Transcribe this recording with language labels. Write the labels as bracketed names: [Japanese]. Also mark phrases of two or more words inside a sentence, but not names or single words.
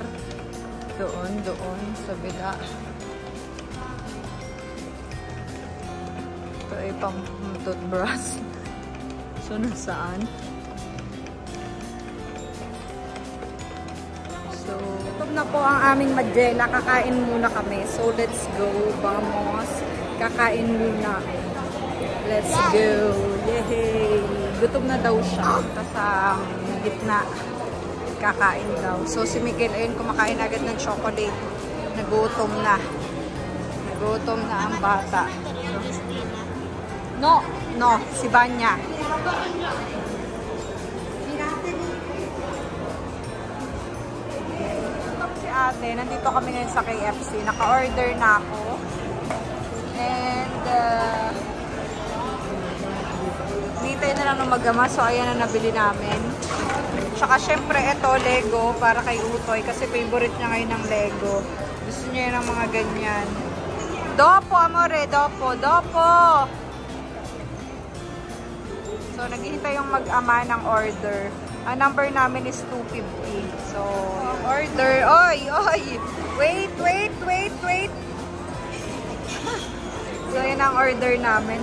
[Filipino] Doon, sa bila. Ito ay pang toothbrush. So, nasaan? So, ito na po ang aming Majela. Kakain muna kami. [English] So, let's go. [Spanish] Vamos. [Filipino] Kakain muna. [English] Let's go. Yay! [Filipino] Gutom na daw siya. Sa gitna. Kakain daw. So, si Miguel, ayun, kumakain agad ng chocolate. Nagutom na. Nagutom na ang bata. No, si Banya. Si ate, nandito kami ngayon sa KFC. Naka-order na ako. And, nitay na lang ng magama. So, ayan na nabili namin. Tsaka, syempre, ito, Lego, para kay Utoy. Kasi favorite niya ngayon ng Lego. Gusto niya ng mga ganyan. [Italian] Dopo, amore. Dopo. [Filipino] So, naghihintay yung mag-ama ng order. [English] Ang number namin is 250. [Filipino] So, order. Oy! [English] Wait. So, [Filipino] yun ang order namin.